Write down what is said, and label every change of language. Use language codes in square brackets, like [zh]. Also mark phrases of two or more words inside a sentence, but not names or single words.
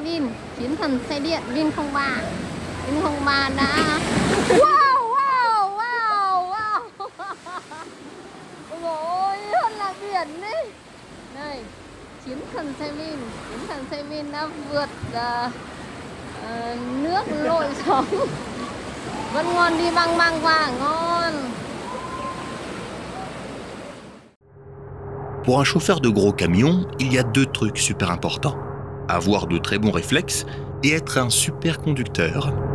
[vi] chiến thần xe điện Vin03. Vin03 đã wow wow wow wow. Ôi hơn là biển đấy. Đây, chiến thần xe Vin đã vượt nước lội sóng. Vẫn ngon, đi băng băng qua ngon. [fr] Pour un chauffeur de gros camion, il y a deux trucs super importants. Avoir de très bons réflexes et être un super conducteur.